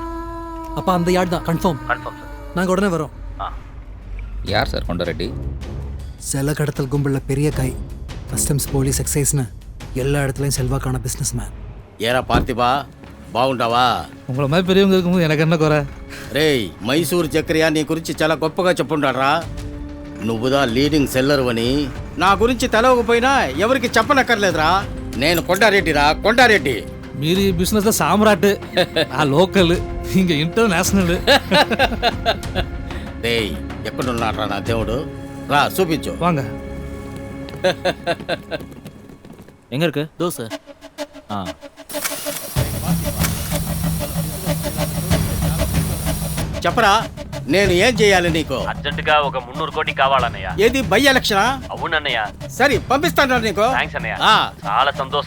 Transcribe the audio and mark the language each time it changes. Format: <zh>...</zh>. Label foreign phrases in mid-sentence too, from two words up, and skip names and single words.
<ta>அப்பா அந்த யார்டு தான், கன்ஃபார்ம். கன்ஃபார்ம் சார். நாங்கள் உடனே வரோம். யார் சார் கொண்டாரெட்டி? செல்ல கடத்தல் கும்பலில் பெரிய கை, கஸ்டம்ஸ், போலீஸ், எக்ஸைஸ்னு எல்லா இடத்துலையும் செல்வாக்கான</ta> <en>business man.</en> <te>ఏరా పార్థిబా, బాగుంటావా?</te> <ta>உங்களை மாதிரி பெரியவங்க இருக்கும்போது எனக்கு என்ன குறை?</ta> <te>రేయ్, మైసూర్ చక్రయ్య నీ గురించి చాలా గొప్పగా చెప్పుంటాడ్రా. నువ్వుదా</te> <en>leading seller</en> <te>అని నా గురించి తెలవకపోయినా ఎవరికి చెప్పనక్కర్లేదురా. నేను కొండారెడ్డిరా, కొండారెడ్డి. మీరు ఈ బిజినెస్లో సామ్రాట్, ఆ లోకల్, ఇంక ఇంటర్నేషనల్. డేయ్, ఎక్కడున్నాడ్రా నా దేవుడు? రా చూపించు.</te> <ta>வாங்க. எங்கே இருக்கு? தோசை.</ta> <te>చెప్పరా, నేను ఏం చేయాలి నీకు? అర్జెంటుగా ఒక 300 కోటి కావాలన్నయ్య. ఏది</te> <en>by election?</en> <te>అవునన్నయ్య. సరే పంపిస్తాను నీకు. థ్యాంక్స్ అన్నయ్య, చాలా సంతోషం.</te>